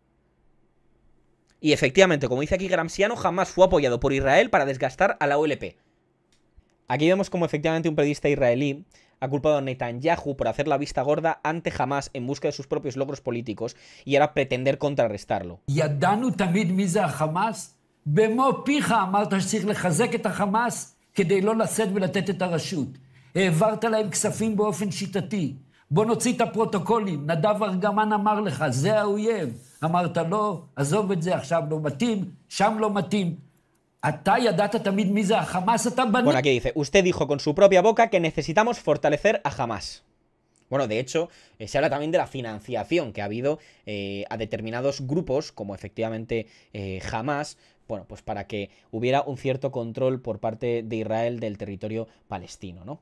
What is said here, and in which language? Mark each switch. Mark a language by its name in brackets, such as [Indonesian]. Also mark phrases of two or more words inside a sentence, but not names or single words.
[Spanish] Y efectivamente, como dice aquí Gramsciano, jamás fue apoyado por Israel para desgastar a la OLP. Aquí vemos como efectivamente un periodista israelí ha culpado a Netanyahu por hacer la vista gorda ante Hamas en busca de sus propios logros políticos y ahora pretender contrarrestarlo. [Hebrew] ידענו תמיד מי זה החמאס, במו פיך אמרת שצריך לחזק את החמאס כדי לא לשאת ולתת את הרשות. העברת להם כספים באופן שיטתי. בוא נוציא את הפרוטוקולים, נדב ארגמן אמר לך, זה האויב. אמרת לא, עזוב את זה, עכשיו לא מתאים, שם לא מתאים. [Spanish] Bueno, aquí dice, usted dijo con su propia boca que necesitamos fortalecer a Hamas. Bueno, de hecho, se habla también de la financiación que ha habido a determinados grupos, como efectivamente Hamas, bueno, pues para que hubiera un cierto control por parte de Israel del territorio palestino, ¿no?